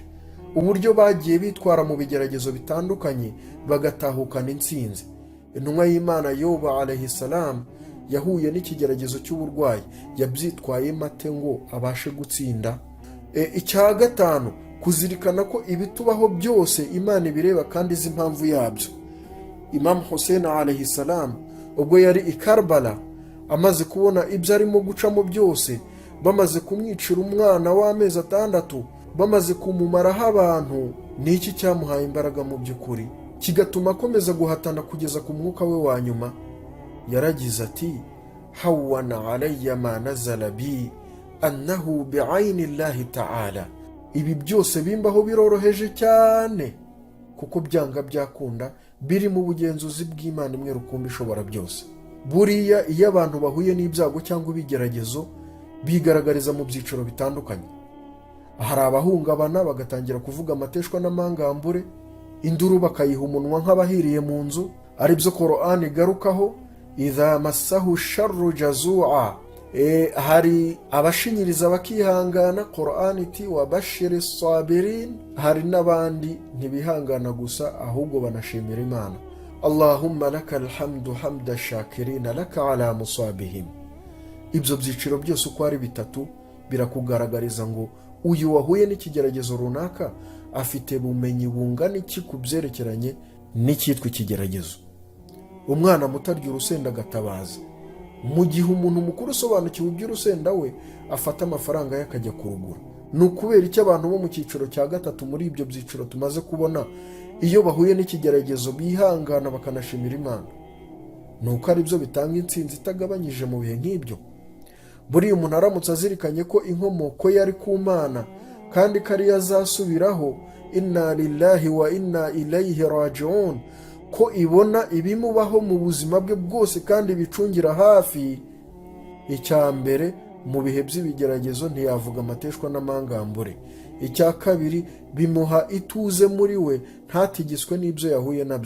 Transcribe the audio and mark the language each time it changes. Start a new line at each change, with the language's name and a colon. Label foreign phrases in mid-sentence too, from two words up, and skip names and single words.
Kinyarwanda: Uburyo bagiye bitwara mu bigeragezo bitandukanye bagatahukana intsinzi. Intumwa y'Imana Yobu
Arabic: عليه السلام
Kinyarwanda: yahuye n'ikigeragezo cy'uburwayi, yabyitwaye mate ngo abashe gutsinda? Icya gatanu, kuzirikana ko ibitubaho byose Imana ibireba kandi izi impamvu yabyo. Imam Hussein
Arabic: عليه السلام
Kinyarwanda: ubwo yari i Karbala, amaze kubona ibyo arimo gucamo byose, bamaze kumwicira umwana w'amezi 6, bamaze kumumaraho abantu, niki cyamuhaye imbaraga mu by'ukuri kigatuma akomeza guhatana kugeza ku mwuka we wa nyuma?
Arabic: Yaragize ati, هون علي ما نزل بي أنه بعين الله تعالى.
Kinyarwanda: Ibi byose bimbaho biroroheje cyane kuko byanga byakunda biri mu bugenzuzi bw'Imana imwe rukumbi ishobora byose. Buriya iyo abantu bahuye n'ibyago cyangwa ibigeragezo bigaragariza mu byiciro bitandukanye. Hari abahungabana bagatangira kuvuga amateshwa n'amangambure, induru bakayiha umunwa nk'abahiriye mu nzu, ari byo Qur'an igarukaho,
Arabic: إذا مسه الشر جزوعا.
Kinyarwanda: Hari abashinyiriza bakihangana, Qur'an iti
Arabic: وبشر الصابرين.
Kinyarwanda: Hari n'abandi ntibihangana gusa ahubwo banashimira Imana.
Arabic: اللهم لك الحمد حمد الشاكرين لك على مصابهم.
Kinyarwanda: Ibyo byiciro byose uko ari bitatu birakugaragariza ngo uyu wahuye n'ikigeragezo runaka afite bumenyi bungana iki ku byerekeranye n'icyitwa ikigeragezo. Umwana mutarya urusenda agatabaza, mu gihe umuntu mukuru usobanukiwe iby'urusenda we afata amafaranga ye akajya kurugura. Ni ukubera icyo abantu bo mu cyiciro cya gatatu muri ibyo byiciro tumaze kubona, iyo bahuye n'ikigeragezo bihangana bakanashimira Imana? Ni uko ari byo bitanga intsinzi itagabanyije mu bihe nk'ibyo. Buriya umuntu aramutse azirikanye ko inkomoko yari ku Mana kandi ko ariyo azasubiraho,
Arabic: إنا لله وإنا إليه راجعون,
Kinyarwanda: ko ibona ibimubaho mu buzima bwe bwose kandi bicungira hafi, icya mbere mu bihe by'ibigeragezo ntiyavuga amateshwa n'amangambure. Icya kabiri, bimuha ituze muri we ntatigiswe n'ibyo yahuye nabyo.